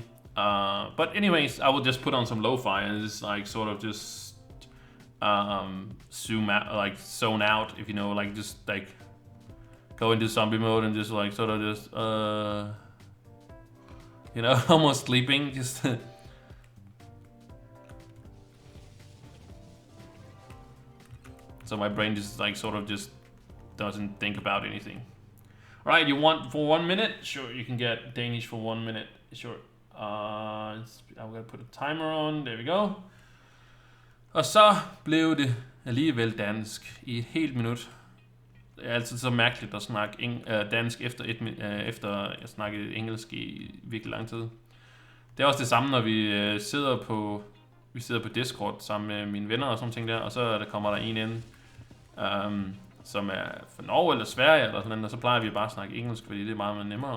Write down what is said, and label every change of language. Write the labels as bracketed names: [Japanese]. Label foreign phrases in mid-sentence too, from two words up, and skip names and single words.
[English] But anyways, I will just put on some lo-fi and just like sort of just zoom out, like zone out, if you know, like just like go into zombie mode and just like sort of just you know, almost sleeping, just so my brain just like sort of just doesn't think about anything. All right, you want for 1 minute? Sure, you can get Danish for 1 minute. Sure. I'm gonna put a timer on. There we go. [Danish] Og så blev det alligevel dansk i et helt minut. Det er altid så mærkeligt at snakke dansk efter jeg snakkede engelsk i virkelig lang tid. Det er også det samme, når vi sidder på Discord sammen med mine venner og sådan ting der, og så kommer der en ind, som er fra Norge eller Sverige eller sådan noget, og så plejer vi bare at snakke engelsk, fordi det er meget nemmere.